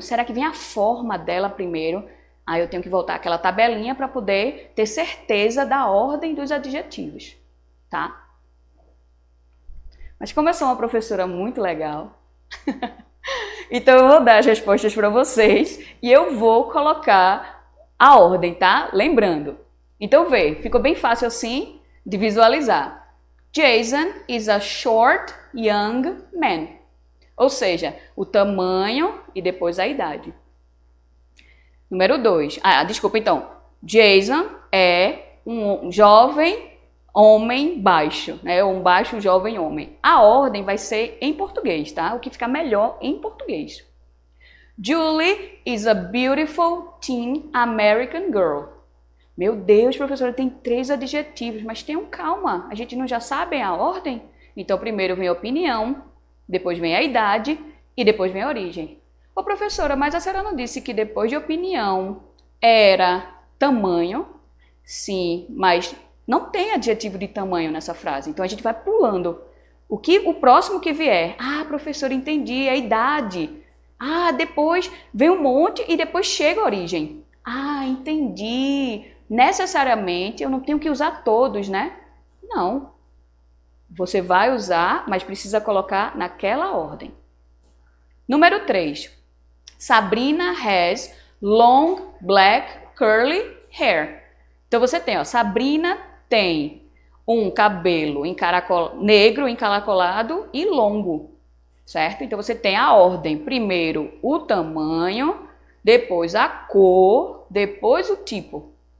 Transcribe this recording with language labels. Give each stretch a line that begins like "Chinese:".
Portuguese: Será que vem a forma dela primeiro? Aí eu tenho que voltar àquela tabelinha para poder ter certeza da ordem dos adjetivos, tá? Mas como eu sou uma professora muito legal, então eu vou dar as respostas para vocês e eu vou colocar a ordem, tá? Lembrando. Então vê, ficou bem fácil assim de visualizar.
English: Jason is a short young man.
Portuguese: Ou seja, o tamanho e depois a idade. Número 2. Desculpa então. Jason é um jovem homem baixo, né? Um baixo jovem homem. A ordem vai ser em português, tá? O que fica melhor em português.
English: Julie is a beautiful teen American girl.
Portuguese: Meu Deus, professora, tem 3 adjetivos, mas tenham calma, a gente não já sabe a ordem? Então, primeiro vem a opinião, depois vem a idade e depois vem a origem. Ô, professora, mas a senhora não disse que depois de opinião era tamanho? Sim, mas não tem adjetivo de tamanho nessa frase, então a gente vai pulando. O próximo que vier? Professora, entendi, é a idade. Depois vem um monte e depois chega a origem. Entendi. Necessariamente eu não tenho que usar todos, né? Não. Você vai usar, mas precisa colocar naquela ordem. Número 3.
English: Sabrina has long, black, curly hair.
Portuguese: Então você tem, Sabrina tem um cabelo negro, encaracolado e longo, certo? Então você tem a ordem. Primeiro o tamanho, depois a cor, depois o tipo.